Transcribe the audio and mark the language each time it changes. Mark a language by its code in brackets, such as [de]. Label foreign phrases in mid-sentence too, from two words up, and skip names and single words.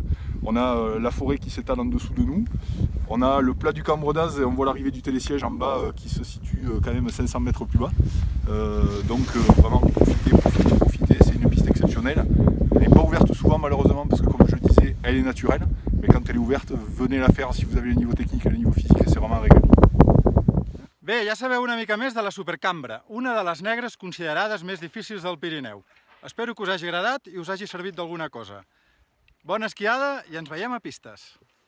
[fr] On a la forêt qui s'étale en dessous de nous. On a le plat du Cambre d'Ase et on voit l'arrivée du télésiège en bas qui se situe quand même 500 mètres plus bas. Donc vraiment profitez, c'est une piste exceptionnelle. Elle n'est pas ouverte souvent malheureusement parce que comme je le disais, elle est naturelle. Mais quand elle est ouverte, venez la faire si vous avez le niveau technique et le niveau physique, c'est vraiment un régal. [ca] Bé, ja sabeu una mica més de la Supercambra, una de les negres considerades més difícils del Pirineu. Espero que us hagi agradat i us hagi servit d'alguna cosa. Bona esquiada i ens veiem a pistes!